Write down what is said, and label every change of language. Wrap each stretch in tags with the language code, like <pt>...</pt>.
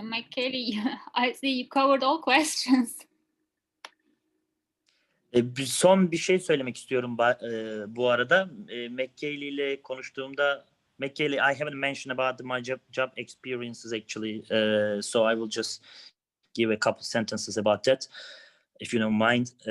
<en>Kelly, I see you covered all questions.</en> <tr>Son bir şey söylemek istiyorum bu arada.</tr> <en>McKaylee</en> <tr>ile konuştuğumda,</tr> <en>McKaylee, I haven't mentioned about my job experiences actually, so I will just give a couple sentences about that, if you don't mind.</en>